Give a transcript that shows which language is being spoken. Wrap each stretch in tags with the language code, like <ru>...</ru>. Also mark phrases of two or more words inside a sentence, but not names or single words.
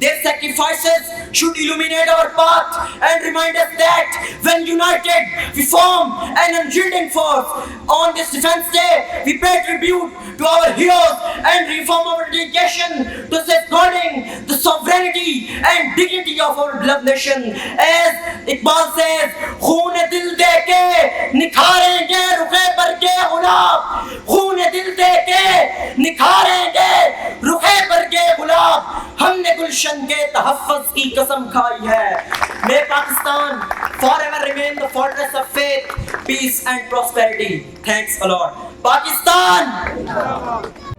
<en>Their sacrifices should illuminate our path and remind us that when united, we form an unyielding force. On this Defense Day, we pay tribute to our heroes and reform our dedication to safeguarding the sovereignty and dignity of our beloved nation. As Iqbal says,</en> <ur>"خون دل دے کے نکھاریں گے رخے پر کے گلاب, خون دل دے کے نکھاریں گے رخے پر کے گلاب، ہم نے گلشن کے تحفظ کی قسم کھائی ہے."</ur> <en>May Pakistan forever remain the fortress of faith, peace and prosperity. Thanks a lot. Pakistan!</en>